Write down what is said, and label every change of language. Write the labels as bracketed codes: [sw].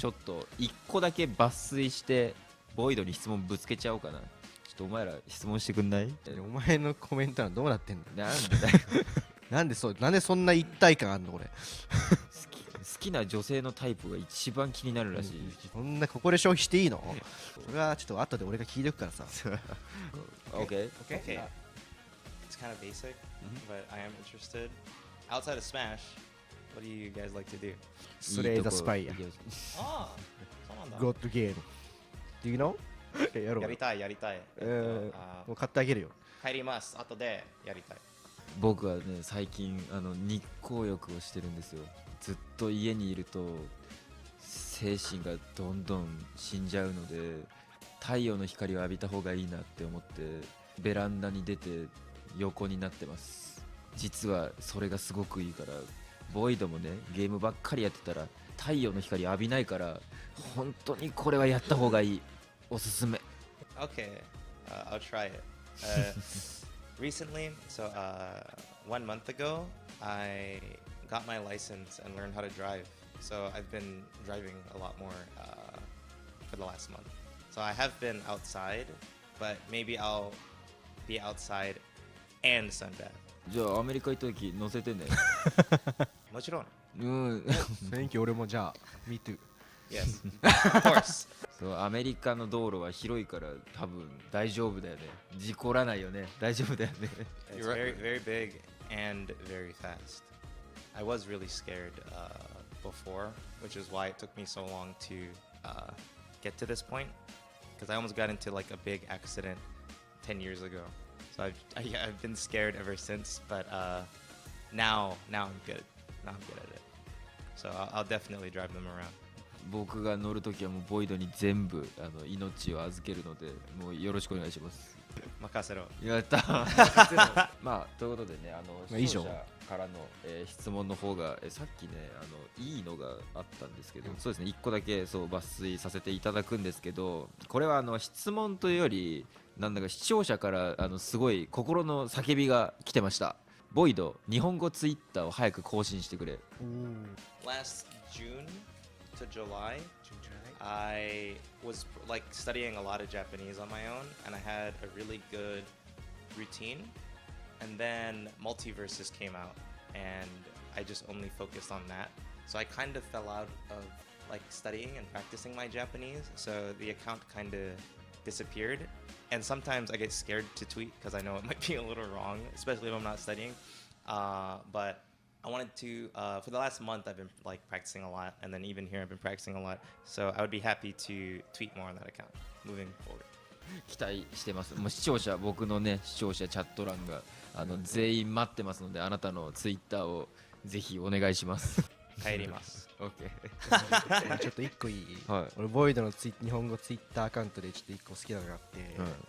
[ja] ちょっと1個だけ抜粋してボイドに質問ぶつけちゃおうかな。ちょっとお前ら質問してくんない？お前のコメントはどうなってんの？なんでだよなんでそんな一体感あんのこれ。好きな女性のタイプが一番気になるらしい。そんなここで消費していいの？それはちょっと後で俺が聞いておくからさ。 [en] OK? Okay. It's kind of basic, but I am interested. Outside of Smash, what do you guys like to do? [ja] スレイザースパイア。いいとこああ、そうなんだ。ゴッドゲーム。 [en] Do you know？ [ja] やろう。やりたい、やりたい。もう買ってあげるよ。帰ります。後でやりたい。僕はね最近日光浴をしてるんですよ。ずっと家にいると精神がどんどん死んじゃうので、太陽の光を浴びた方がいいなって思ってベランダに出て横になってます。実はそれがすごくいいから、ボイドもねゲームばっかりやってたら太陽の光浴びないから、本当にこれはやった方がいい。おすすめ。 [en] Okay, I'll try it. Recently, so 1 month ago, I got my license and learned how to drive. So I've been driving a lot more for the last month. So I have been outside, but maybe I'll be outside and sunbath. [ja] じゃあアメリカ行った時乗せてね。もちろん。うん選挙俺もじゃあ [en] Me too。 Yes, of course. [ja] そうアメリカの道路は広いから多分大丈夫だよね。事故らないよね。大丈夫だよね。 [en] It's You're right. very, very big and very fast. I was really scared before, which is why it took me so long to get to this point. Because I almost got into like a big accident 10 years ago. So I've been scared ever since. But now I'm good. Now I'm good at it. So I'll definitely drive them around. [ja] 僕が乗るときはもうボイドに全部命を預けるので、もうよろしくお願いします。任せろ。やったまあということでね、まあ以上視聴者からの、質問の方が、さっきねいいのがあったんですけど、そうですね1個だけそう抜粋させていただくんですけど、これは質問というよりなんだか視聴者からすごい心の叫びが来てました。ボイド日本語ツイッターを早く更新してくれ。 [en] Last June to July, I was like studying a lot of Japanese on my own, and I had a really good routine. And then Multiverses came out, and I just only focused on that. So I kind of fell out of like studying and practicing my Japanese. So the account kind of disappeared. And sometimes I get scared to tweet because I know it might be a little wrong, especially if I'm not studying. But I wanted to, for the last month, I've been like practicing a lot, and then even here, I've been practicing a lot. So I would be happy to tweet more on that account moving forward. [ja] 期待してます。もう視聴者、僕のね視聴者チャット欄が全員待ってますので、あなたのツイッターをぜひお願いします。帰ります。オッケ俺ちょっと一個いい、はい俺ボイドの日本語ツイッターアカウントでちょっと一個好きなのがあって、ー。